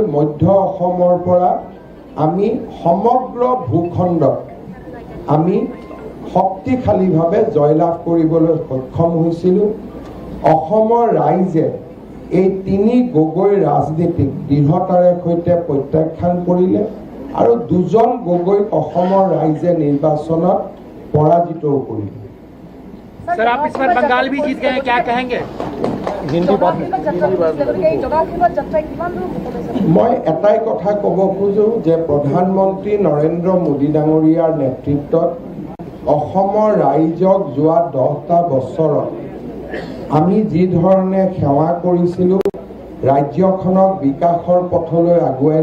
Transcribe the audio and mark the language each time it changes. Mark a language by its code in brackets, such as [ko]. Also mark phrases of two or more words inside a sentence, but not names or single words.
[as] মধ্য অসমৰ পৰা আমি সমগ্ৰ ভূখণ্ডত আমি শক্তিশালীভাৱে জয়লাভ কৰিবলৈ সক্ষম হৈছিলোঁ অসমৰ ৰাইজে এই তিনি গগৈ ৰাজনীতিক দৃঢ়তাৰে সৈতে প্ৰত্যাখ্যান কৰিলে আৰু দুজন গগৈক অসমৰ ৰাইজে নিৰ্বাচনত পৰাজিতও কৰিলে [hi] सर आप इस बार बंगाल भी जीत गए हैं क्या कहेंगे [as] মই এটাই কথা ক'ব খোজোঁ যে প্ৰধানমন্ত্ৰী নৰেন্দ্ৰ মোদী ডাঙৰীয়াৰ নেতৃত্বত অসমৰ ৰাইজক যোৱা 10টা বছৰত আমি যি ধৰণে সেৱা কৰিছিলোঁ ৰাজ্যখনক বিকাশৰ পথলৈ আগুৱাই